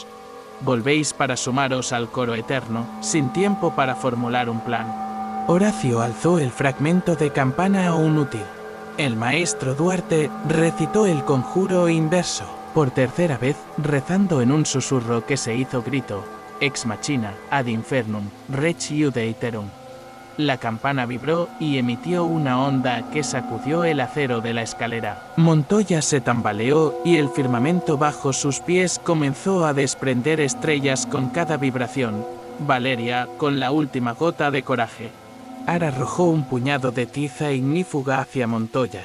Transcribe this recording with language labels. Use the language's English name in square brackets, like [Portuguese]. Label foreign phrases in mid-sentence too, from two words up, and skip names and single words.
[Spanish] «Volvéis para sumaros al coro eterno, sin tiempo para formular un plan». Horacio alzó el fragmento de campana aún útil. El maestro Duarte recitó el conjuro inverso, por tercera vez, rezando en un susurro que se hizo grito: [Latin] «Ex machina, ad infernum, rex iude iterum». [Spanish] La campana vibró y emitió una onda que sacudió el acero de la escalera. Montoya se tambaleó y el firmamento bajo sus pies comenzó a desprender estrellas con cada vibración. Valeria, con la última gota de coraje, Ar arrojó un puñado de tiza ignífuga hacia Montoya.